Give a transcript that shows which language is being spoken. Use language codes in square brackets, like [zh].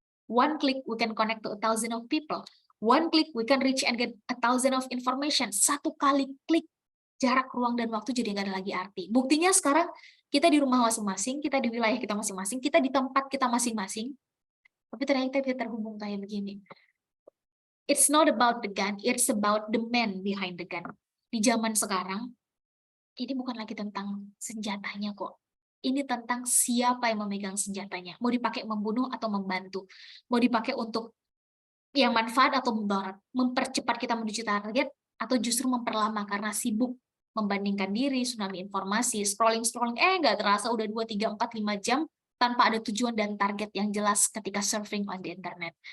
[en] One click we can connect to 1,000 of people. One click we can reach and get 1,000 of information. [id] Satu kali klik, jarak, ruang, dan waktu jadi nggak ada lagi arti. Buktinya sekarang kita di rumah masing-masing, kita di wilayah kita masing-masing, kita di tempat kita masing-masing, tapi ternyata kita bisa terhubung kayak begini. [en] It's not about the gun, it's about the man behind the gun. [id] Di zaman sekarang, ini bukan lagi tentang senjatanya kok. Ini tentang siapa yang memegang senjatanya. Mau dipakai membunuh atau membantu. Mau dipakai untuk yang manfaat atau mudarat. Mempercepat kita menuju target, atau justru memperlama karena sibuk membandingkan diri, tsunami informasi, scrolling, nggak terasa udah 2, 3, 4, 5 jam tanpa ada tujuan dan target yang jelas ketika [en] surfing on the internet.